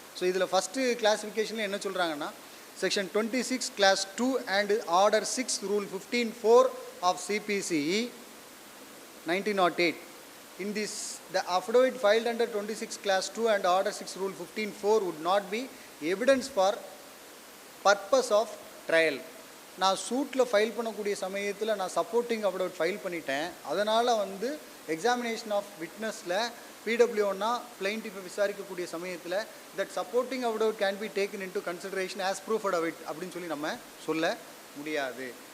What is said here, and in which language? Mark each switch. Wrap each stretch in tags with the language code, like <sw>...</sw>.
<ta>So இதில் first கிளாஸிஃபிகேஷனில் என்ன சொல்கிறாங்கன்னா, section 26 class 2 and order 6 rule 15(4) of CBC 1908.</ta> <en>In this, the affidavit filed under 26 class 2 and order 6 rule 15(4) would not be evidence for purpose of trial.</en> <ta>நான் சூட்டில் file பண்ணக்கூடிய சமயத்தில் நான் supporting affidavit file பண்ணிட்டேன். அதனால் வந்து எக்ஸாமினேஷன் ஆஃப் விட்னஸில் பிடபிள்யூன்னா பிளைன்டிஃபை விசாரிக்கக்கூடிய சமயத்தில்</ta> <en>that supporting affidavit can be taken into consideration as proof affidavit</en> <ta>அப்படின்னு சொல்லி நம்ம சொல்ல முடியாது.</ta>